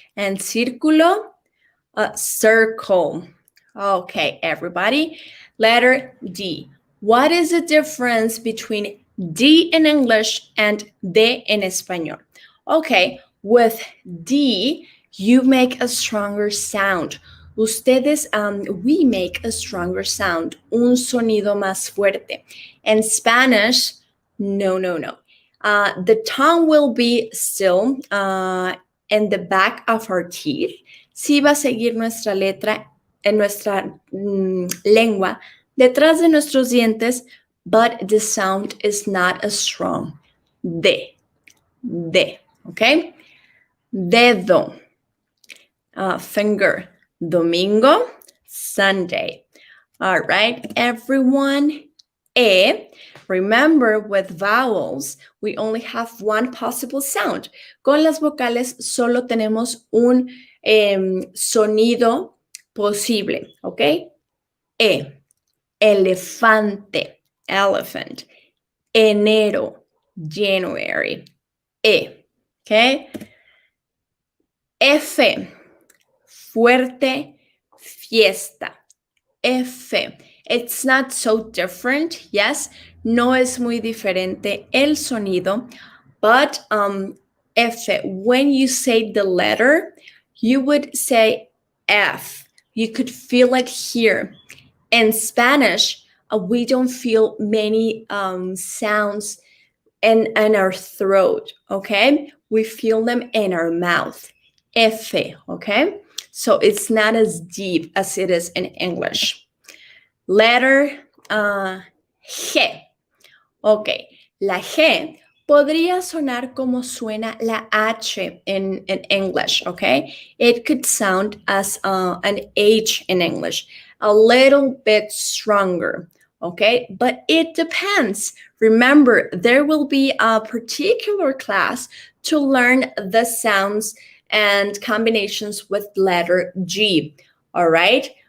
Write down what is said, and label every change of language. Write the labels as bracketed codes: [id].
[en] And círculo, circle. Okay, everybody. Letter D. What is the difference between D in English and D in Español? Okay, with D, you make a stronger sound. Ustedes, we make a stronger sound, [es] un sonido más fuerte. [en] In Spanish, no. The tongue will be still in the back of our teeth. [es] Sí va a seguir nuestra letra en nuestra lengua detrás de nuestros dientes, [en] but the sound is not as strong. De, okay? Dedo, finger. Domingo, Sunday. All right, everyone. E. Remember, with vowels, we only have one possible sound. [es] Con las vocales solo tenemos un sonido posible, ¿ok? [en] E. Elefante, elephant. Enero, January. E. ¿Ok? F. Fuerte, fiesta. F. It's not so different, yes. [es] No es muy diferente el sonido, [en] but F, when you say the letter, you would say F. You could feel it here. In Spanish, we don't feel many sounds in our throat, okay? We feel them in our mouth. F, okay? So it's not as deep as it is in English. Letter G. [es] Ok, la G podría sonar como suena la H [en] in English, [es] okay? [en] It could sound as an H in English, a little bit stronger, okay? But it depends. Remember, there will be a particular class to learn the sounds and combinations with letter G, all right?